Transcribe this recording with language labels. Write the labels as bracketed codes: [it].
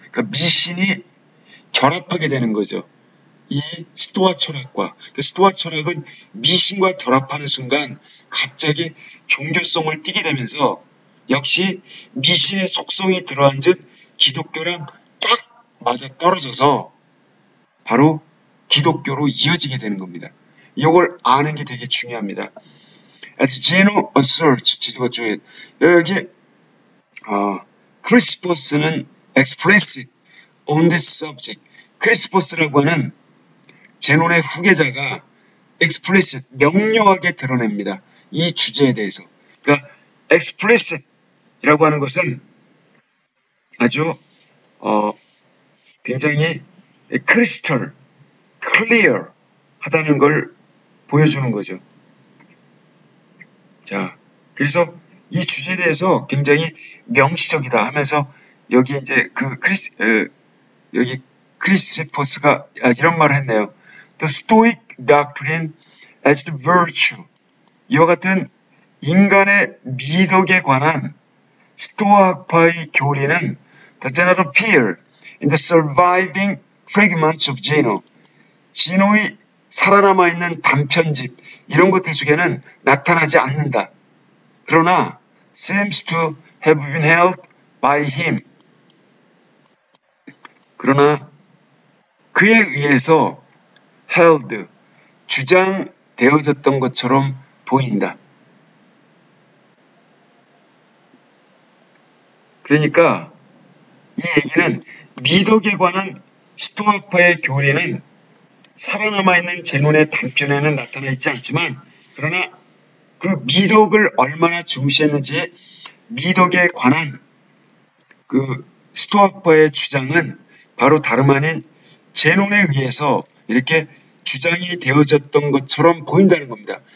[ko] 그러니까 미신이 결합하게 되는 거죠. 이 스토아 철학과 그 스토아 철학은 미신과 결합하는 순간 갑자기 종교성을 띠게 되면서 역시 미신의 속성이 들어앉은 기독교랑 딱 맞아 떨어져서 바로 기독교로 이어지게 되는 겁니다. 이걸 아는 게 되게 중요합니다. [en] As Gino asserts, [ko] 여기 크리스포스는 [en] explicit on this subject. [ko] 크리스포스라고 하는 제논의 후계자가 explicit, 명료하게 드러냅니다. 이 주제에 대해서. 그러니까 explicit이라고 하는 것은 아주 굉장히 [en] crystal, clear [ko] 하다는 걸 보여주는 거죠. 자, 그래서 이 주제에 대해서 굉장히 명시적이다 하면서 여기 이제 여기 크리스포스가 이런 말을 했네요. [en] The Stoic doctrine as the virtue. [ko] 이와 같은 인간의 미덕에 관한 스토아 학파의 교리는 [en] does not appear in the surviving fragments of Zeno. [ko] 지노의 살아남아 있는 단편집 이런 것들 속에는 나타나지 않는다. 그러나 [en] seems to have been held by him. [ko] 그러나 그에 의해서 held, 주장되어졌던 것처럼 보인다. 그러니까 이 얘기는 미덕에 관한 스토아파의 교리는 살아남아있는 제논의 단편에는 나타나 있지 않지만 그러나 그 미덕을 얼마나 중시했는지 미덕에 관한 그 스토아파의 주장은 바로 다름 아닌 제논에 의해서 이렇게 주장이 되어졌던 것처럼 보인다는 겁니다.